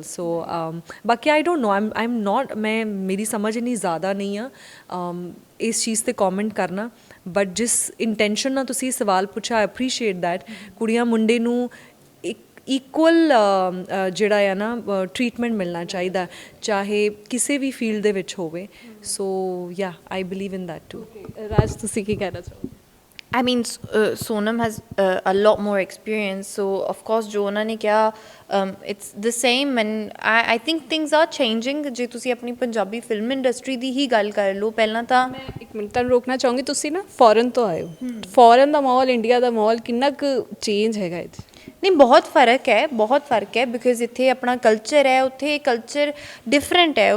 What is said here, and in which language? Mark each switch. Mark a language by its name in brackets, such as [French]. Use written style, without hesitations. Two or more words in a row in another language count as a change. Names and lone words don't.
[Punjabi] ਸੋ ਬਾਕੀ [English] I don't know, I am not, [Punjabi] ਮੈਂ ਮੇਰੀ ਸਮਝ ਇੰਨੀ ਜ਼ਿਆਦਾ ਨਹੀਂ ਆ ਇਸ ਚੀਜ਼ 'ਤੇ ਕੌਮੈਂਟ ਕਰਨਾ, ਬਟ ਜਿਸ ਇੰਟੈਂਸ਼ਨ ਨਾਲ ਤੁਸੀਂ ਸਵਾਲ ਪੁੱਛਿਆ [English] I appreciate that. [Punjabi] ਕੁੜੀਆਂ ਮੁੰਡੇ ਨੂੰ ਇੱਕ ਇਕੁਅਲ ਜਿਹੜਾ ਆ ਨਾ ਟਰੀਟਮੈਂਟ ਮਿਲਣਾ ਚਾਹੀਦਾ, ਚਾਹੇ ਕਿਸੇ ਵੀ ਫੀਲਡ ਦੇ ਵਿੱਚ ਹੋਵੇ। [English] so ya I believe in that too. [Punjabi] ਰਾਜ, ਤੁਸੀਂ ਕੀ ਕਹਿਣਾ ਚਾਹੋਗੇ? [English] I mean, Sonam has a lot more experience, so of course [Punjabi] ਜੋ ਉਹਨਾਂ ਨੇ ਕਿਹਾ [English] it's the same, and I think things are changing। [Punjabi] ਜੇ ਤੁਸੀਂ ਆਪਣੀ ਪੰਜਾਬੀ ਫਿਲਮ ਇੰਡਸਟਰੀ ਦੀ ਹੀ ਗੱਲ ਕਰ ਲਓ, ਪਹਿਲਾਂ ਤਾਂ ਮੈਂ ਇੱਕ ਮਿੰਟ ਤੁਹਾਨੂੰ ਰੋਕਣਾ ਚਾਹੂੰਗੀ, ਤੁਸੀਂ ਨਾ ਫੋਰਨ ਤੋਂ ਆਏ ਹੋ, ਫੋਰਨ ਦਾ ਮਾਹੌਲ ਇੰਡੀਆ ਦਾ ਮਾਹੌਲ ਕਿੰਨਾ ਕੁ ਚੇਂਜ ਹੈਗਾ ਇਹ 'ਚ? ਨਹੀਂ, ਬਹੁਤ ਫ਼ਰਕ ਹੈ, ਬਹੁਤ ਫ਼ਰਕ ਹੈ, ਬਿਕੋਜ਼ ਇੱਥੇ ਆਪਣਾ ਕਲਚਰ ਹੈ, ਉੱਥੇ [English] culture different [Punjabi] ਹੈ।